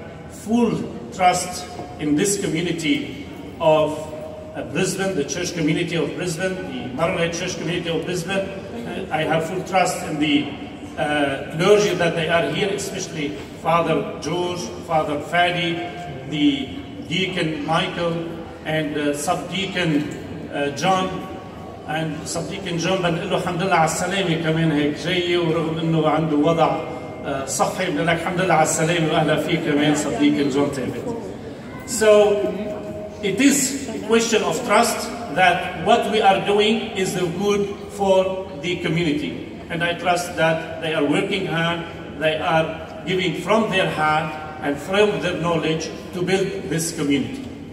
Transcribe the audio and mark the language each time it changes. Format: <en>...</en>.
<en>full trust in this community of Brisbane, the church community of Brisbane, the Maronite church community of Brisbane. I have full trust in the clergy that they are here, especially Father George, Father Fadi, the Deacon Michael, and Subdeacon John.</en> <ar>and صديقي جون بنقول له الحمد لله على السلامة كمان هيك جاي ورغم انه عنده وضع صحي بنقول لك الحمد لله على السلامة واهلا فيك كمان صديقي جون ثابت.</ar> <en>So it is a question of trust that what we are doing is the good for the community, and I trust that they are working hard, they are giving from their heart and from their knowledge to build this community.</en>